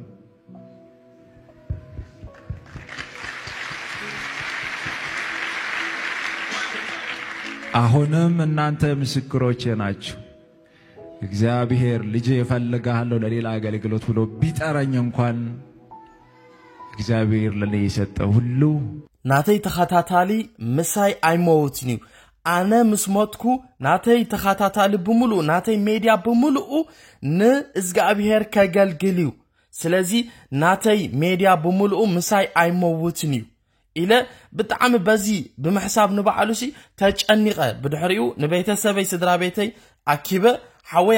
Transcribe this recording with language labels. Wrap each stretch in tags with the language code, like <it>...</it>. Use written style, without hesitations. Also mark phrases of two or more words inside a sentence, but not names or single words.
<am>አሁንም እናንተ ምስክሮች ናችሁ እግዚአብሔር ልጅ ይፈልጋለሁ ለሌላ አገልግሎት ብሎ ቢጠራኝ እንኳን እግዚአብሔር ለኔ የሰጠው ሁሉ</am> <ti>ናተይ ተኸታታሊ ምሳይ አይሞትኒው አነ ምስሞትኩ ናተይ ተኸታታሊ በሙሉ ናተይ ሚዲያ በሙሉ ንእግዚአብሔር ከገልግልዩ ስለዚ ናተይ ሚዲያ በሙሉ ምሳይ አይሞትኒው ኢለ ብጣዕሚ በዚ ብምሕሳብ ንባዓሉሲ ተጨኒቀ ብድሕሪኡ ንቤተሰበይ ስድራ ቤተይ አኪበ ሓወይ</ti>